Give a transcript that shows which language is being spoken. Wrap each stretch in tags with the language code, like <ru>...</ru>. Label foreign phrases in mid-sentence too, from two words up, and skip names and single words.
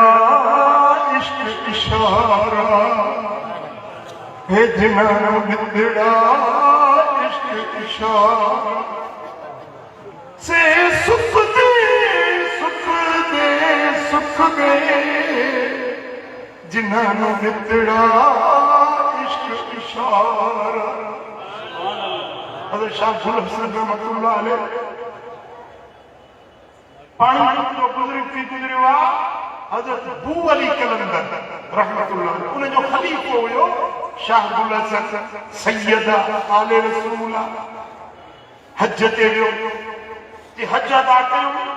<skr>इश्क इशारा हे जिन्हां ॾितड़ा इश्क इशारा से सुख दे जिन्हां ॾितड़ा इश्क इशारा</skr> <sd>हज़रत शाह गुल हसन</sd> <ar>رحمة الله عليه</ar> <sd>पानी जो गुज़रियो आहे हज़रत बू अली कलंदर रहमतुल्लाह उन जो ख़लीफ़ो हुयो शाह गुल हसन सैयद आले रसूल हज ते वियो कि हज अदा कयूं</sd>